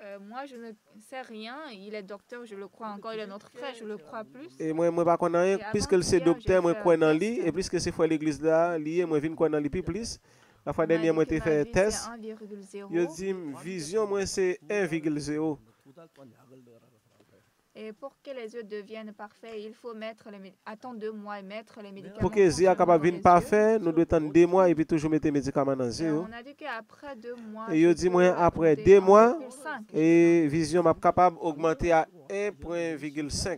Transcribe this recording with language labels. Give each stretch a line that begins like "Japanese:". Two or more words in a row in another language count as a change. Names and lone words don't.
French: Moi, je ne sais rien. Il est docteur, je le crois encore. Il est notre frère, je le crois plus. Et moi pas connais rien, Et puisque c'est avant-hier, docteur, j'ai moi fait un crois dans lui, test. et puisque c'est fois l'église là, lié, moi vinn croire dans lui plus. La fois On m'a dernière, dit moi que t'ai ma fait vie, c'est test. 1,0. Il dit, vision, moi c'est 1,0.
Korean: 두달 동안 약을 넣으라 그러더라고요.
French: Et pour que les yeux deviennent parfaits, il faut attendre 2 mois et mettre les médicaments. Pour que les yeux continuellement capable dans de les yeux. parfait, nous devons attendre 2 mois et puis toujours mettre les médicaments dans les Et yeux. on a dit qu'après 2 mois, Et je il dit, peux moi, après compter 2 mois, 1,5. et vision m'a capable d'augmenter à 1,5.